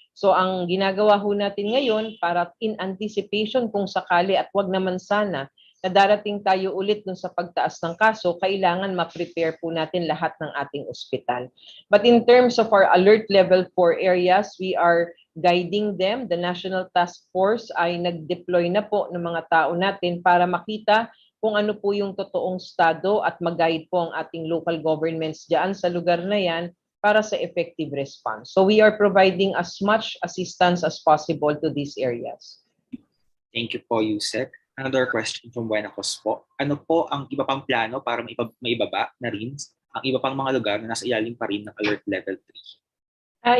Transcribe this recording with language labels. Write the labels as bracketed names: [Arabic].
[Filipino] So ang ginagawa ho natin ngayon para in anticipation kung sakali at wag naman sana na darating tayo ulit dun sa pagtaas ng kaso, kailangan ma-prepare po natin lahat ng ating ospital. [English] But in terms of our alert level 4 areas, we are guiding them. [Filipino] The National Task Force ay nag-deploy na po ng mga tao natin para makita kung ano po yung totoong estado at mag-guide po ang ating local governments dyan sa lugar na yan para sa effective response. [English] So we are providing as much assistance as possible to these areas. Thank you po, Yusek. Another question from Buena Cos po. [Filipino] Ano po ang iba pang plano para maibaba na rin ang iba pang mga lugar na nasa ilalim pa rin ng Alert Level 3?